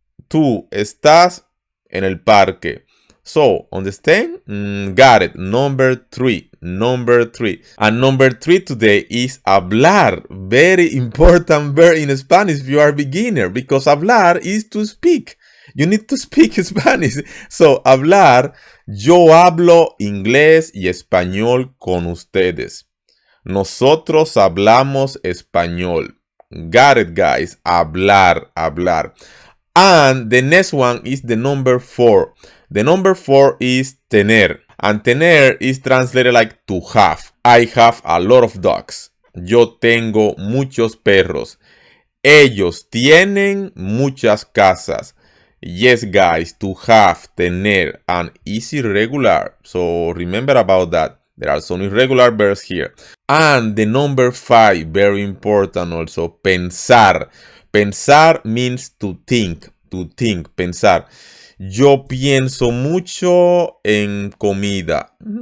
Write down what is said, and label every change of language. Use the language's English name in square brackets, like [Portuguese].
[Spanish] Tú estás en el parque. [English] So, understand? Got it. Number 3. And number 3 today is hablar. Very important verb in Spanish if you are a beginner, because hablar is to speak. You need to speak Spanish. [Spanish] So, hablar, yo hablo inglés y español con ustedes. Nosotros hablamos español. [English] Got it, guys. Hablar. And the next one is the number 4. The number 4 is tener. And tener is translated like to have. I have a lot of dogs. [Spanish] Yo tengo muchos perros. Ellos tienen muchas casas. [English] Yes, guys, to have, tener, and is irregular. So remember about that. There are some irregular verbs here. And the number 5, very important also, pensar. Pensar means to think, pensar. [Spanish] Yo pienso mucho en comida.